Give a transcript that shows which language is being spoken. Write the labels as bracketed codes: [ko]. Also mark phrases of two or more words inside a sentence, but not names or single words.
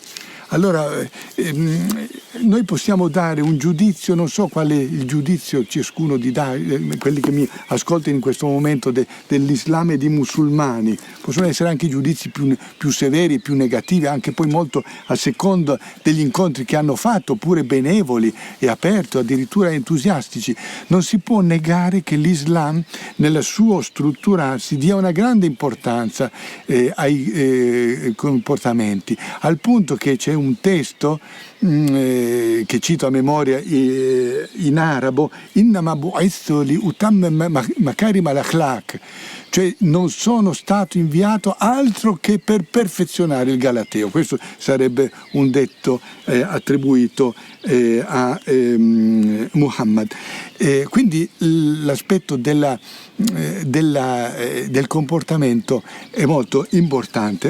[it] Allora noi possiamo dare un giudizio, non so qual è il giudizio ciascuno di dare, quelli che mi ascoltano in questo momento dell'Islam e di musulmani, possono essere anche giudizi più severi, più negativi, anche poi molto a seconda degli incontri che hanno fatto, oppure benevoli e aperti, addirittura entusiastici. Non si può negare che l'Islam nel suo strutturarsi dia una grande importanza ai comportamenti, al punto che c'è un testo che cito a memoria in arabo, [ar] إنما بعثت لأتمم مكارم الأخلاق, [it] cioè non sono stato inviato altro che per perfezionare il galateo. Questo sarebbe un detto attribuito a Muhammad. Quindi l'aspetto del comportamento è molto importante.